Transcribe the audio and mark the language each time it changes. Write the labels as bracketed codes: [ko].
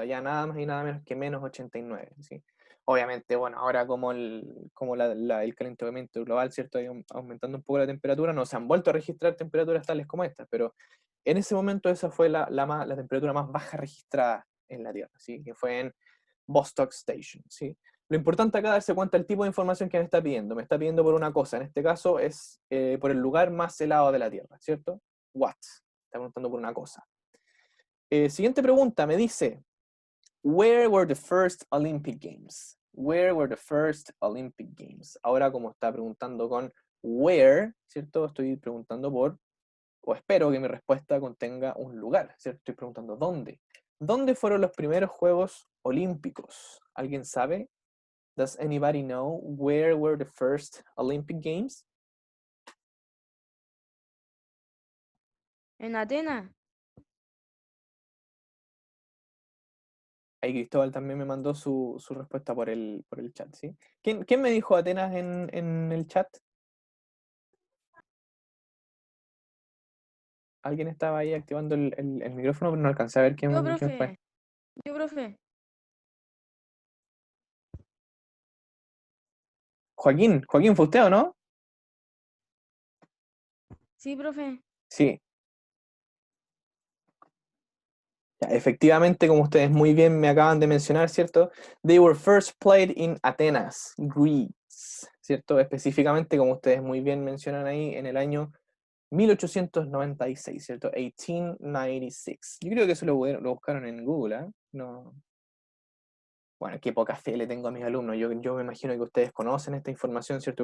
[es] Allá nada más y nada menos que menos 89, ¿sí? Obviamente, bueno, ahora como el calentamiento global, ¿cierto? Ha ido aumentando un poco la temperatura, no se han vuelto a registrar temperaturas tales como estas, pero en ese momento esa fue la temperatura más baja registrada en la Tierra, ¿sí? Que fue en Vostok Station, ¿sí? Lo importante acá es darse cuenta del tipo de información que me está pidiendo. Me está pidiendo por una cosa, en este caso es por el lugar más helado de la Tierra, ¿cierto? What? Está preguntando por una cosa. Siguiente pregunta, me dice, [en] where were the first Olympic Games? Where were the first Olympic Games? [es] Ahora como está preguntando con where, ¿cierto? Estoy preguntando por, o espero que mi respuesta contenga un lugar, ¿cierto? Estoy preguntando dónde. ¿Dónde fueron los primeros Juegos Olímpicos? ¿Alguien sabe? [en] Does anybody know where were the first Olympic Games? [es] En Atenas. Ahí Cristóbal también me mandó su respuesta por el chat, ¿sí? ¿Quién me dijo Atenas en el chat? Alguien estaba ahí activando el micrófono, pero no alcancé a ver quién fue. Profe. Yo, profe. Joaquín, ¿fue usted o no? Sí, profe. Sí. Ya, efectivamente, como ustedes muy bien me acaban de mencionar, ¿cierto? [en] They were first played in Atenas, Greece, ¿cierto? [es] Específicamente, como ustedes muy bien mencionan ahí, en el año 1896, ¿cierto? 1896. Yo creo que eso lo buscaron en Google, ¿eh? No. Bueno, qué poca fe le tengo a mis alumnos. Yo me imagino que ustedes conocen esta información, ¿cierto?